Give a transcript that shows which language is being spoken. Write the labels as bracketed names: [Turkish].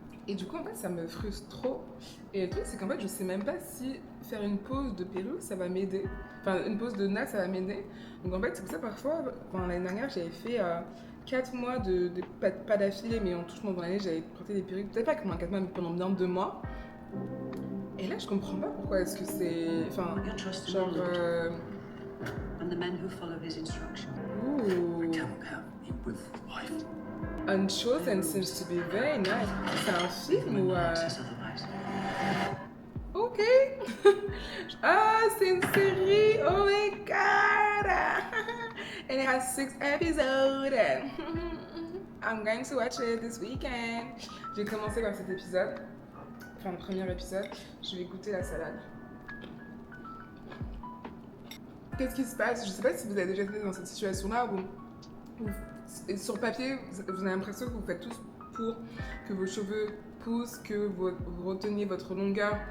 [French] Et du coup, en fait, ça me frustre trop. Et le truc, c'est qu'en fait, je sais même pas si faire une pause de perruque, ça va m'aider. Enfin, une pause de natte, ça va m'aider. Donc, en fait, c'est pour ça, parfois, l'année dernière, j'avais fait 4 mois pas d'affilée, mais en tout dans l'année, j'avais porté des perruques. Peut-être pas pendant 4 mois, mais pendant bien 2 mois. Et là, je comprends pas pourquoi est-ce que c'est... Enfin, genre... [English] And the men who follow his instruction. Ouh. I cannot have you with wife. Unchosen seems to be very nice. [French] C'est un film ou... [English] Says otherwise. [French] Ok. Ah, c'est une série. [English] Oh my god. And it has 6 episodes. I'm going to watch it this weekend. [French] J'ai commencé par cet épisode. Enfin, le premier épisode. Je vais goûter la salade. Qu'est-ce qui se passe? Je sais pas si vous avez déjà été dans cette situation-là où sur papier, vous avez l'impression que vous faites tout pour que vos cheveux poussent, que vous reteniez votre longueur.